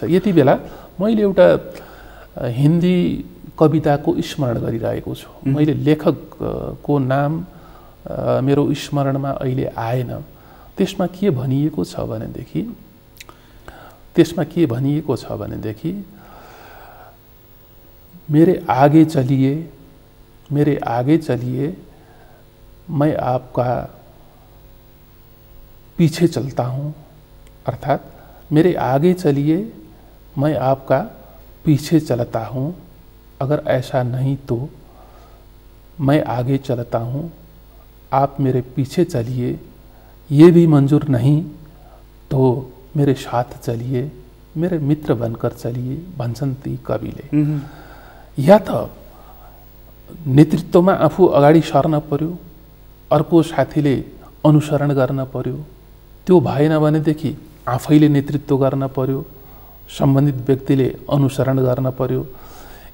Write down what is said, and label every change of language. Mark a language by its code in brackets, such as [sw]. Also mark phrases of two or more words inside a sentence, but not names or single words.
[ne] यति बेला मैले एउटा हिन्दी कविताको स्मरण गरिरहेको छु। मैले लेखकको नाम मेरो स्मरणमा अहिले आएन। त्यसमा के भनिएको छ भनेदेखि [hi] मेरे आगे चलिए मैं आपका पीछे चलता हूँ, अर्थात मेरे आगे चलिए मैं आपका पीछे चलता हूँ, अगर ऐसा नहीं तो मैं आगे चलता हूँ, आप मेरे पीछे चलिए, ये भी मंजूर नहीं तो मेरे साथ चलिए, मेरे मित्र बनकर चलिए [ne] भन्छन् ती कविले। या त नेतृत्वमा आफू अगाडि सर्न पर्यो, अर्को साथीले अनुसरण गर्न पर्यो। त्यो भएन भनेदेखि आफैले नेतृत्व गर्न पर्यो, सम्बन्धित व्यक्तिले अनुसरण गर्न पर्यो।